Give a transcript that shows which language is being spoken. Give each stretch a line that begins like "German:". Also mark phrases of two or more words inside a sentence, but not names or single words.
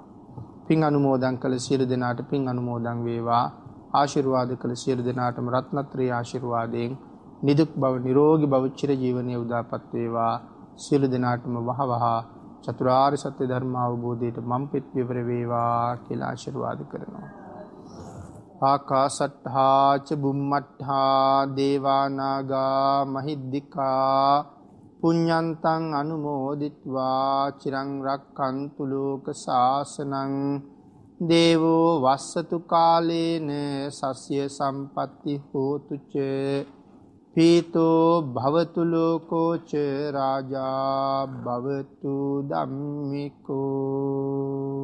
Sinhala: පින් අනුමෝදන් කළ සියලු දෙනාට පින් අනුමෝදන් වේවා. ආශිර්වාද කළ සියලු දෙනාටම රත්නත්‍රි ආශිර්වාදයෙන් නිදුක් බව නිරෝගී බව චිර ජීවනයේ උදාපත් වේවා. සියලු දෙනාටම වහවහ චතුරාර්ය සත්‍ය ධර්ම අවබෝධයට මම්පෙත් විවර වේවා කියලා ආශිර්වාද කරනවා.
Pali: ආකාසට්ඨා ච බුම්මට්ඨා දේවා නාග මහිද්దికා පුඤ්ඤන්තං අනුමෝදිත්වා චිරං රක්ඛන්තු ලෝක සාසනං දේවෝ වස්සතු කාලේන සස්ය සම්පatti හෝතු ච පීතෝ භවතු ලෝකෝ ච රාජා භවතු ධම්මිකෝ